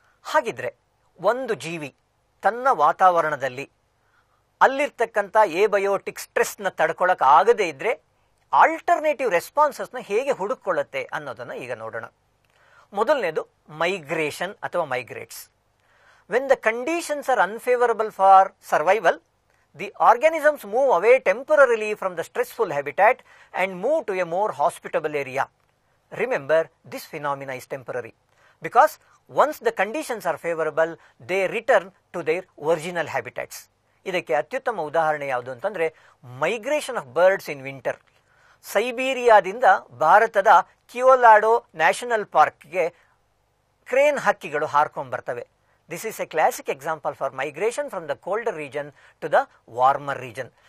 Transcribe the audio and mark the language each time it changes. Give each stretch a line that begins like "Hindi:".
Kannada: ಹಾಗಿದ್ರೆ ಒಂದು ಜೀವಿ ತನ್ನ ವಾತಾವರಣದಲ್ಲಿ ಅಲ್ಲಿರ್ತಕ್ಕಂಥ ಏಬಯೋಟಿಕ್ ಸ್ಟ್ರೆಸ್ನ ತಡ್ಕೊಳ್ಳೋಕೆ ಆಗದೇ ಇದ್ದರೆ ಆಲ್ಟರ್ನೇಟಿವ್ ರೆಸ್ಪಾನ್ಸಸ್ನ ಹೇಗೆ ಹುಡುಕೊಳ್ಳುತ್ತೆ ಅನ್ನೋದನ್ನು ಈಗ ನೋಡೋಣ. ಮೊದಲನೇದು
English: Migration ಅಥವಾ migrates. When the conditions are unfavourable for survival, the organisms move away temporarily from the stressful habitat and move to a more hospitable area. Remember, this phenomena is temporary because once the conditions are favorable, they return to their original habitats.
Kannada: ಇದಕ್ಕೆ ಅತ್ಯುತ್ತಮ ಉದಾಹರಣೆ ಯಾವುದು ಅಂತಂದರೆ
English: Migration of birds in winter.
Kannada: ಸೈಬೀರಿಯಾದಿಂದ ಭಾರತದ Keoladeo national ಪಾರ್ಕ್ಗೆ crane ಹಕ್ಕಿಗಳು ಹಾರ್ಕೊಂಡು ಬರ್ತವೆ.
English: This is a classic example for migration from the colder region to the warmer region.